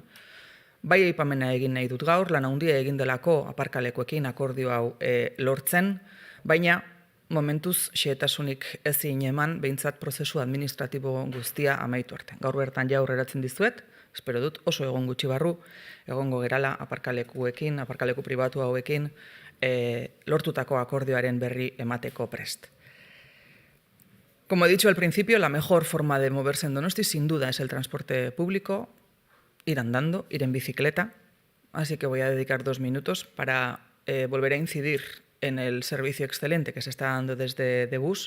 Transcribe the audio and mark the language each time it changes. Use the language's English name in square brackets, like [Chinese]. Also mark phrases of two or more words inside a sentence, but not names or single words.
[Basque] Bai aipamena egin nahi dut gaur, lan handia egin delako aparkalekuekin akordio hau lortzen, baina momentuz xehetasunik ezin eman behintzat prozesu administratibo guztia amaitu arte. Gaur bertan ja aurreratzen dizuet, espero dut oso egon gutxi barru, egongo gerala aparkalekuekin, aparkaleku pribatu hauekin, lortutako akordioaren berri emateko prest. [Spanish] Como he dicho al principio, la mejor forma de moverse en Donosti sin duda es el transporte público, ir andando, ir en bicicleta, así que voy a dedicar 2 minutos para volver a incidir en el servicio excelente que se está dando desde Debus.